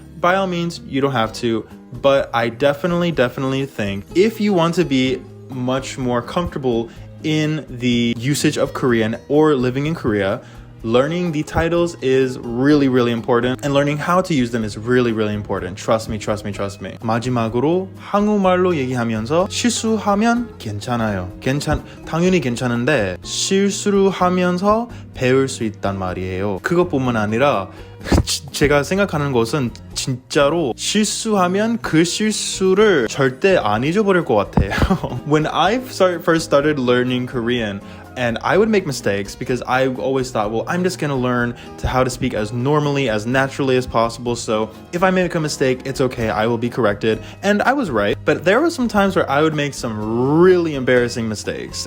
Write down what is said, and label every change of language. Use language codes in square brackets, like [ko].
[en] By all means, you don't have to. But I definitely think if you want to be much more comfortable in the usage of Korean or living in Korea, learning the titles is really important, and learning how to use them is really important. Trust me. [ko] 마지막으로 한국말로 얘기하면서 실수하면 괜찮아요. 당연히 괜찮은데 실수를 하면서 배울 수 있단 말이에요. 그것뿐만 아니라 제가 생각하는 것은 진짜로 실수하면 그 실수를 절대 안 잊어버릴 것 같아요. [en] When I first started learning Korean, and I would make mistakes because I always thought, well, I'm just gonna learn how to speak as normally, as naturally as possible. So if I make a mistake, it's okay, I will be corrected. And I was right. But there were some times where I would make some really embarrassing mistakes.